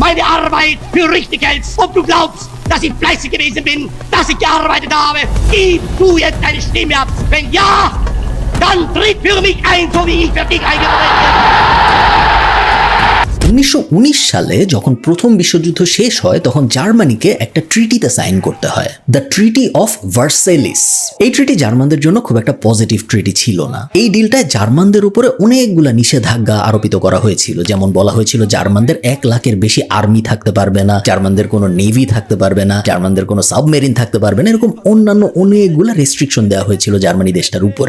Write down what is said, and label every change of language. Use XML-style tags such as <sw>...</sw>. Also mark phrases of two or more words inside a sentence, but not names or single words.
<de>deine Arbeit für richtig hältst, ob du glaubst, dass ich fleißig gewesen bin, dass ich gearbeitet habe, gib du jetzt deine Stimme ab. Wenn ja, dann tritt für mich ein, so wie ich für dich eingetreten bin.</de> <bn>1919 সালে যখন প্রথম বিশ্বযুদ্ধ শেষ হয় তখন জার্মানিকে একটা ট্রিটিতে সাইন করতে হয়, দ্য ট্রিটি অফ ভার্সাইলিস। এই ট্রিটি জার্মানদের জন্য খুব একটা</bn> <en>positive treaty</en> <bn>ছিল না। এই ডিলটায় জার্মানদের উপরে অনেকগুলা নিষেধাজ্ঞা আরোপিত করা হয়েছিল, যেমন বলা হয়েছিল জার্মানদের 1 লাখের বেশি আর্মি থাকতে পারবে না, জার্মানদের কোনো নেভি থাকতে পারবে না, জার্মানদের কোনো সাবমেরিন থাকতে পারবে না, এরকম অন্যান্য অনেকগুলা রেস্ট্রিকশন দেওয়া হয়েছিল জার্মানি দেশটার উপরে।</bn>